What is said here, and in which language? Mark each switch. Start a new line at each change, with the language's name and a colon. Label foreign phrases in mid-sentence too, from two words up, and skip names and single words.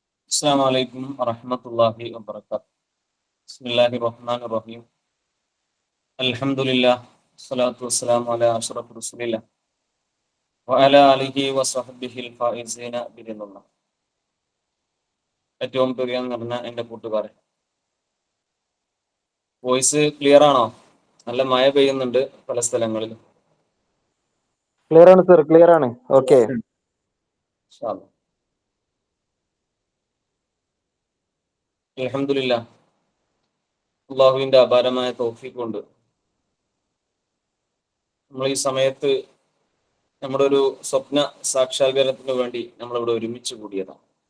Arabic: السلام عليكم ورحمة الله وبركاته. بسم الله الرحمن الرحيم. الحمد لله والصلاة والسلام على أشرف رسول الله وعلى آله وصحبه الفائزين برضا الله.
Malayalam: ഏറ്റവും പ്രിയം നിറഞ്ഞ എൻ്റെ കൂട്ടുകാരെ,
English: voice clear
Malayalam: ആണോ? നല്ല മഴ പെയ്യുന്നുണ്ട് പല സ്ഥലങ്ങളിലും. ക്ലിയർ ആണ് സർ, ക്ലിയർ ആണ്. ഓക്കെ,
Arabic: إن شاء الله.
Malayalam: അൽഹംദുലില്ലാഹ്, അള്ളാഹുവിൻ്റെ അപാരമായ തൗഫീഖ് കൊണ്ട് നമ്മൾ ഈ സമയത്ത് നമ്മുടെ ഒരു സ്വപ്ന സാക്ഷാത്കാരത്തിന് വേണ്ടി നമ്മളിവിടെ ഒരുമിച്ച് കൂടിയതാണ്.